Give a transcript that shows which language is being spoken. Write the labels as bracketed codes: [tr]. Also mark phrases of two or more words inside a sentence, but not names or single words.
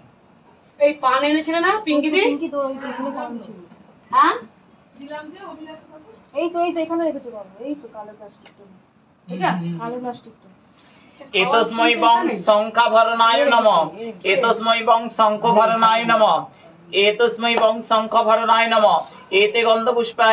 [bn] এই পান এনেছিলে না পিঙ্কি দি? পিঙ্কি তোর ওই পেছনে পান ছিল। হ্যাঁ এই তো এখানে রেখেছো বাবু, এই তো কালো প্লাস্টিকটা, এটা কালো প্লাস্টিকটা। [sa] एतस्मै शंखाभरणाय नमः एतस्मै शंखभरणाय नमः एतस्मै शंखभरणाय नमः एते गन्धपुष्पाय